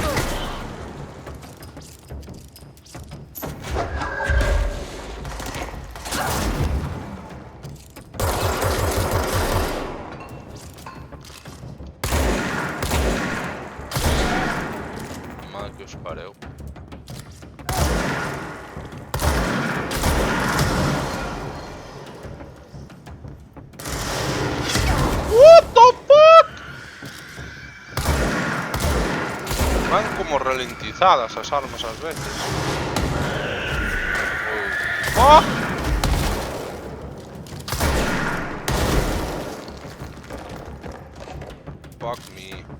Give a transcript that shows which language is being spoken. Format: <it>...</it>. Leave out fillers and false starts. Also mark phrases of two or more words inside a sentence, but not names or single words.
<gl>Que os pareu.</gl> <en>What the fuck?</en> <gl>Van como ralentizadas as armas ás veces.</gl> <en>Oh. Fuck me.</en>